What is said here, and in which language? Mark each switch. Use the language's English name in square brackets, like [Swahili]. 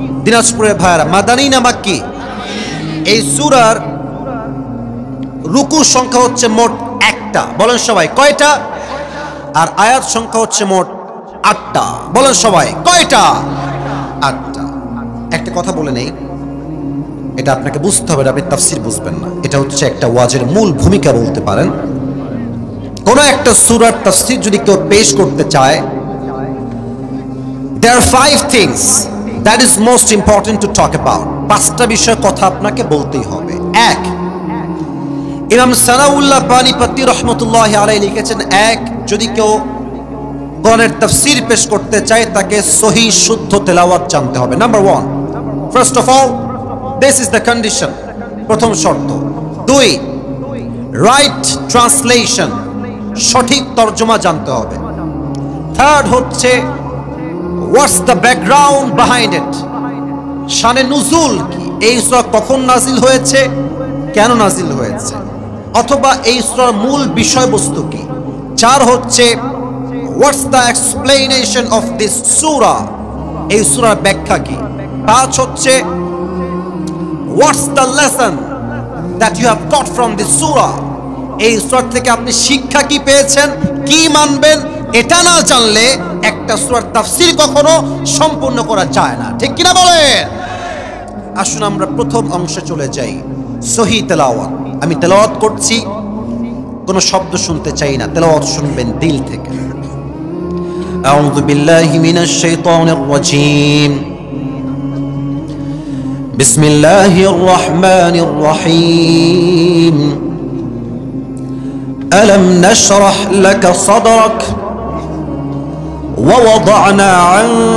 [Bangla] দিনাজপুরের ভাইরা, মাদানী না মাক্কি? এই সূরার রুকু সংখ্যা হচ্ছে মোট 1টা। বলেন সবাই কয়টা? আর আয়াত সংখ্যা হচ্ছে মোট 8টা। বলেন সবাই কয়টা? 8টা। একটা কথা বলে নেই, এটা আপনাকে বুঝতে হবে, আপনি তাফসীর বুঝবেন না। এটা হচ্ছে একটা ওয়াজের মূল ভূমিকা বলতে পারেন। কোন একটা সূরার তাফসীর যদি কেউ পেশ করতে চায়, [English] there are 5 things that is most important to talk about. [Bangla] 5টা বিষয় কথা আপনাকে বলতেই হবে। 1, ইমাম সানাউল্লাহ পানিপতি রহমতুল্লাহি আলাইহি লিখেছেন, 1, যদি কেউ কোরআনের তাফসীর পেশ করতে চায় তাকে সহিহ শুদ্ধ তেলাওয়াত জানতে হবে। [English] number 1, first of all this is the condition, [Bangla] প্রথম শর্ত। 2, [English] right translation, [Bangla] সঠিক তরজমা জানতে হবে। 3rd হচ্ছে [English] what's the background behind it, [Bangla] শানে নুজুল কি, এই সূরা কখন নাজিল হয়েছে, কেন নাজিল হয়েছে, অথবা এই সূরার মূল বিষয়বস্তু কি। [English] 4 হচ্ছে what's the explanation of this surah, [Bangla] এই সূরার ব্যাখ্যা কি। 5 হচ্ছে [English] what's the lesson that you have got from this surah, [Bangla] এই সূরা থেকে আপনি শিক্ষা কি পেয়েছেন, কি মানবেন। এটা না জানলে একটা সূরার তাফসীর কখনো সম্পূর্ণ করা যায় না, ঠিক কিনা বলেন? আসুন আমরা প্রথম অংশে চলে যাই, সহিহ তেলাওয়াত। আমি তেলাওয়াত করছি, কোনো শব্দ শুনতে চাই না, তেলাওয়াত শুনবেন দিল থেকে। [Arabic] আউযু বিল্লাহি মিনাশ শাইতানির রাজীম, বিসমিল্লাহির রহমানির রহিম। ألم نشرح لك صدرك ووضعنا عنك